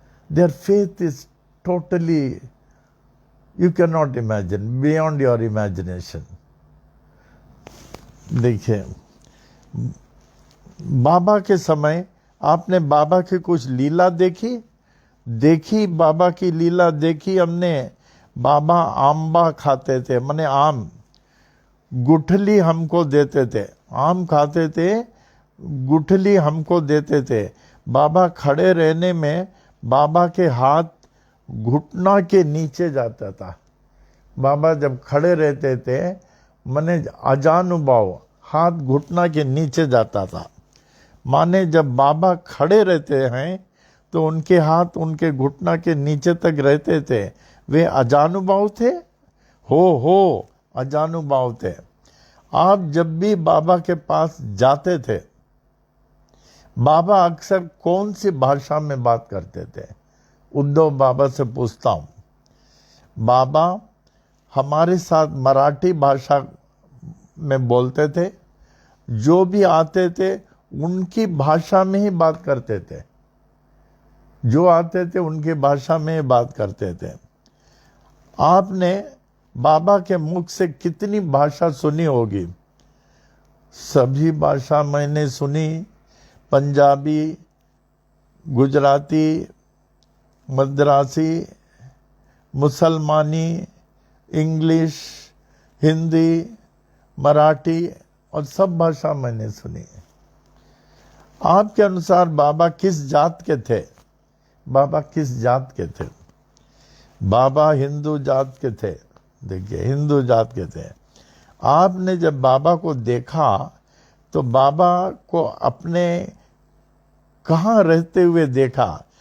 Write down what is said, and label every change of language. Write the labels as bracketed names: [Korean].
[English] There faith is totally, you can not imagine, beyond your imagination. [Hindi] देखिए, बाबा के समय आपने बाबा की कुछ लीला देखी बाबा की लीला देखी हमने। बाबा आंबा खाते थे, माने आम, गुठली हमको देते थे। आम खाते थे, गुठली हमको देते थे। बाबा खड़े रहने में बाबा के हाथ घुटना के नीचे जाता था। बाबा जब खड़े रहते थे, माने अजानुभाव, हाथ घुटना के नीचे जाता था। माने जब बाबा खड़े रहते हैं तो उनके हाथ उनके घुटना के नीचे तक रहते थे। वे अजानुभाव थे, हो अजानुभाव थे। आप जब भी बाबा के पास जाते थे, बाबा अक्सर कौन सी भाषा में बात करते थे? उद्धव बाबा से पूछता हूँ। बाबा हमारे साथ मराठी भाषा में बोलते थे। जो भी आते थे उनकी भाषा में ही बात करते थे। जो आते थे उनकी भाषा में ही बात करते थे। आपने बाबा के मुख से कितनी भाषा सुनी होगी? सभी भाषा मैंने सुनी। पंजाबी, गुजराती, मद्रासी, मुसलमानी, इंग्लिश, हिंदी, मराठी, और सब भाषा मैंने सुनी। आपके अनुसार बाबा किस जात के थे? बाबा किस जात के थे? बाबा हिंदू जात के थे। देखिए, हिंदू जात के थे। आपने जब बाबा को देखा तो बाबा को अपने कहाँ रहते हुए देखा?